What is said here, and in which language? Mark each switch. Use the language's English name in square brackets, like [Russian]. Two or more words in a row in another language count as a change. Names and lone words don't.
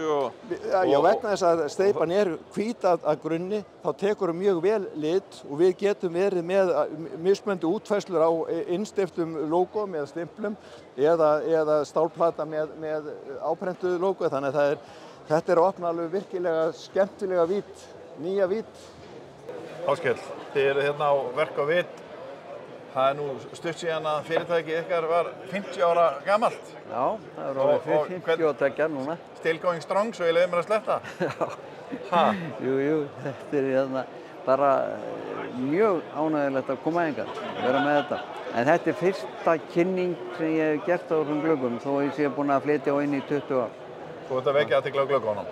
[Icelandic] Já, vegna þess að steypan hvít að grunni, þá tekur mjög vel lit og við getum verið með mismunandi útfærslur á innsteyptum lógóm eða stimplum eða stálplata með áprentuðu lógó, þannig að þetta að opna alveg virkilega skemmtilega vít, nýja vít. Áskell, þið eru hérna á verk á vit. Það nú stutt síðan að fyrirtæki ykkar var 50 ára gamalt. Já, það er orðið 52 núna. [English] Still going strong, [Icelandic] svo ég leyfi mér að sletta. Já, jú, þetta bara mjög ánægilegt að koma hingað, vera með þetta. En þetta fyrsta kynning sem ég hef gert á þessum gluggum, þó ég sé búin að flytja á inn í 20 ár. Þú ert að vekja athygli á gluggunum?